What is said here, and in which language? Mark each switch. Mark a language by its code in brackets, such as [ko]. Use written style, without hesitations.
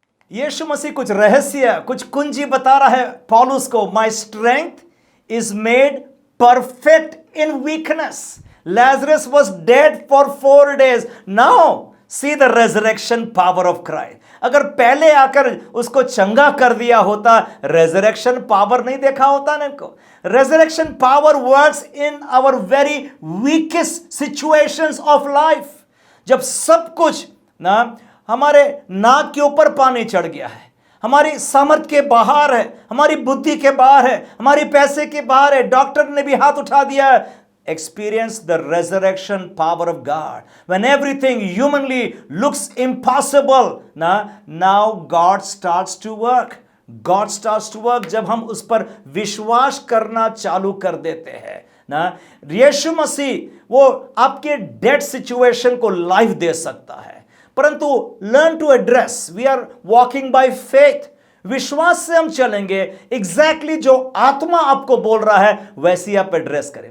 [hi] यीशु मसीह कुछ रहस्य, कुछ कुंजी बता रहा है पौलुस को. [en] My strength is made perfect in weakness. Lazarus was dead for 4 days. Now see the resurrection power of Christ. [hi] अगर पहले आकर उसको चंगा कर दिया होता, resurrection power नहीं देखा होता ना इनको. [en] Resurrection power works in our very weakest situations of life. [hi] जब सब कुछ ना हमारे नाक के ऊपर पानी चढ़ गया है, हमारी सामर्थ्य के बाहर है, हमारी बुद्धि के बाहर है, हमारी पैसे के बाहर है, डॉक्टर ने भी हाथ उठा दिया है, [en] experience the resurrection power of God. When everything humanly looks impossible, now God starts to work. God starts to work [hi] जब हम उस पर विश्वास करना चालू कर देते हैं ना। यीशु मसीह वो आपके डेड सिचुएशन को लाइफ दे सकता है, परंतु [en] learn to address, we are walking by faith, [hi] विश्वास से हम चलेंगे, एग्जैक्टली जो आत्मा आपको बोल रहा है वैसी आप एड्रेस करें।